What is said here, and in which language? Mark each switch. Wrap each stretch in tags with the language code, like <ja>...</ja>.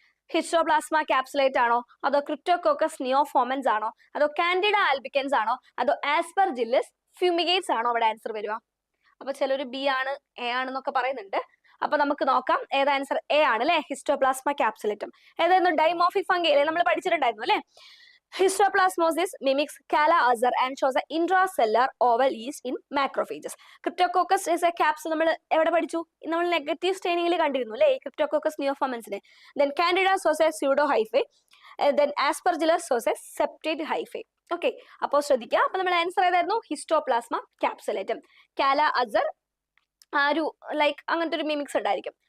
<ml>Histoplasma ക്യാപ്സുലേറ്റ് ആണോ, അതോ Cryptococcus നിയോഫോമൻസ് ആണോ, അതോ കാൻഡിഡ ആൽബിക്കൻസ് ആണോ, അതോ ആസ്പെർജില്ലസ് ഫ്യൂമിഗേറ്റ്സ് ആണോ അവിടെ ആൻസർ വരിക? അപ്പൊ ചിലര് ബി ആണ്, എ ആണെന്നൊക്കെ പറയുന്നുണ്ട്. അപ്പൊ നമുക്ക് നോക്കാം ഏത് ആൻസർ. എ ആണ് അല്ലെ? ഹിസ്റ്റോപ്ലാസ്മ ക്യാപ്സുലേറ്റം. ഏതായിരുന്നു? ഡൈമോഫി ഫംഗി അല്ലെ? നമ്മൾ പഠിച്ചിട്ടുണ്ടായിരുന്നു അല്ലെ?</ml> <en>Histoplasmosis mimics Cala-Azar and shows an intracellular oval yeast in macrophages. Cryptococcus is a capsule. നമ്മൾ എവിടെ പഠിച്ചു?</en> <ml>നമ്മൾ നെഗറ്റീവ് സ്റ്റെയിനിങ്ങിൽ കണ്ടിരുന്നു അല്ലേ Cryptococcus neoformansനെ. Then Candida shows a pseudo hyphae.</ml> <en>Then Aspergillus shows a septate hyphae. Okay, അപ്പോൾ ശ്രദ്ധിക്കുക.</en> <ml>അപ്പോൾ നമ്മുടെ ആൻസർ ഏതായിരുന്നു? ഹിസ്റ്റോപ്ലാസ്മ ക്യാപ്സുലേറ്റം. Cala-Azar ആ ഒരു ലൈക്ക് അങ്ങനത്തെ ഒരു മിമിക്സ് ഉണ്ടായിരിക്കും.</ml>